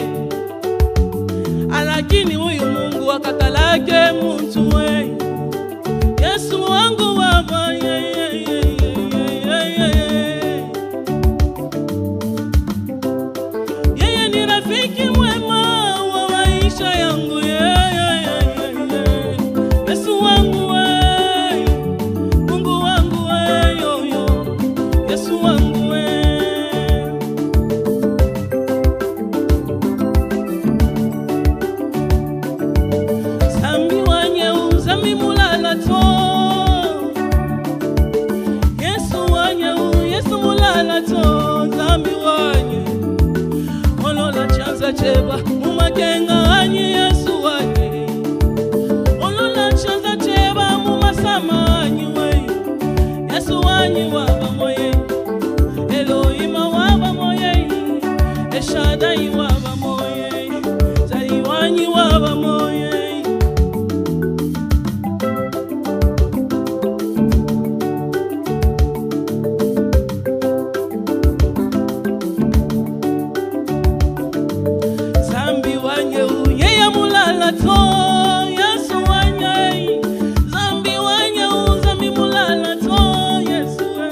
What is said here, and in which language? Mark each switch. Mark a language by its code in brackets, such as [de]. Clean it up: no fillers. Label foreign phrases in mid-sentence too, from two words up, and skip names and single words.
[sw] lakini huyu Mungu akatalake mtu, Yesu wangu Baba, yeye ni rafiki mwema wa maisha yangu, Yesu wangu, Mungu wangu, Yesu wangu. [lua] Zambi wanye uzambi mulala to, Yesu wanye Yesu mulala to, zambi wanye olola chanza cheba mumakenga anye Yesu wanye, olola chanza cheba mumasama anye we, Yesu wanye waba moye, Elohima waba moye, Eshadai waba moye, Zai wanye waba moye. Zambi wanye uyeye mulala to, Yesu wanye, zambi wanye uzambi mulala to, Yesu